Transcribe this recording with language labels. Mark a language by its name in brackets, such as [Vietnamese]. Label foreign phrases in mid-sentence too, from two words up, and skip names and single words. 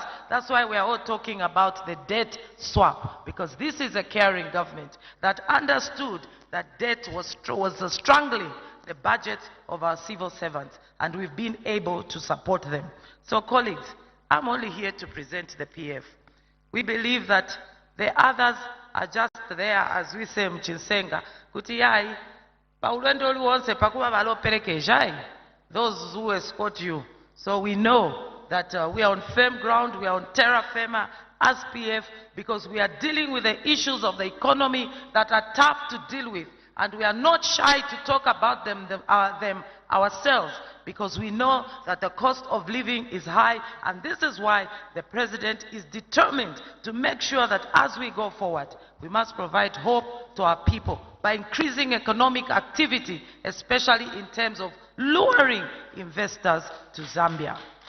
[English] That's why we are all talking about the debt swap, because this is a caring government that understood that debt was strangling the budget of our civil servants, and we've been able to support them. So colleagues, I'm only here to present the PF. We believe that the others are just there, as we say [Nyanja] mchinsenga, kuti yai, paulendo luonse pakuwa valoperekejai, [English] those who escort you. So we know that we are on firm ground, we are on [Latin] terra firma [English] as PF, because we are dealing with the issues of the economy that are tough to deal with. And we are not shy to talk about them ourselves, because we know that the cost of living is high, and this is why the President is determined to make sure that as we go forward, we must provide hope to our people by increasing economic activity, especially in terms of luring investors to Zambia.